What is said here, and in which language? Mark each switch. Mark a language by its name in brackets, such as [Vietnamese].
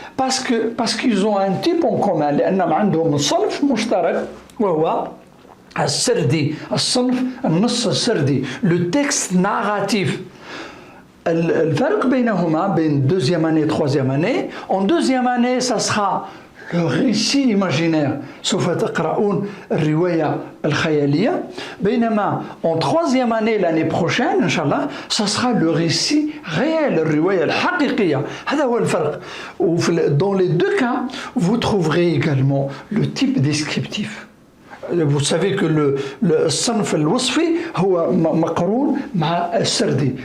[French] Parce qu'ils ont un type en commun. [Arabic] لأنهم عندهم صنف مشترك وهو السردي، الصنف النص السردي، [French] le texte narratif. [Arabic] الفرق بينهما بين [French] 2e année et 3e année. En 2e année, ça sera le récit imaginaire. [Arabic] سوف تقرؤون الرواية الخيالية. [French] بينما en 3e année, l'année prochaine, Inch'Allah, ça sera le récit réel, [Arabic] الرواية الحقيقية. هذا هو الفرق. [French] Dans les 2 cas, vous trouverez également le type descriptif. Vous savez que [Arabic] الصنف الوصفي هو مقرون مع السردي.